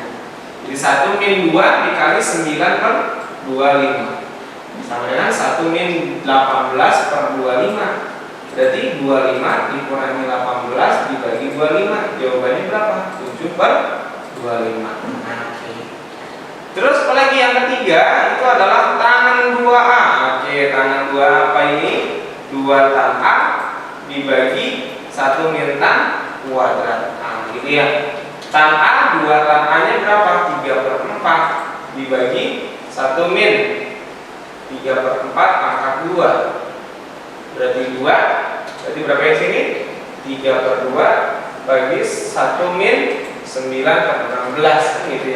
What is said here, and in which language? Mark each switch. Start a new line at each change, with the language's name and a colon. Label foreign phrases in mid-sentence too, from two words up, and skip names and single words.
Indonesian: Jadi 1 min 2 dikali 9/25 sama dengan 1 min 18/25. Berarti 25 dikurangi 18 dibagi 25. Jawabannya berapa? 7/25. Terus apalagi yang ketiga itu adalah tangan 2A. Oke, tangan 2A apa ini? 2 tan A dibagi 1 min tan kuadrat A gitu ya. Tan A 2 tan A nya berapa? 3/4 dibagi 1 min 3/4 pangkat 2. berarti 2. Berarti berapa yang sini? 3/2 bagi 1 min 9/16 gitu ya.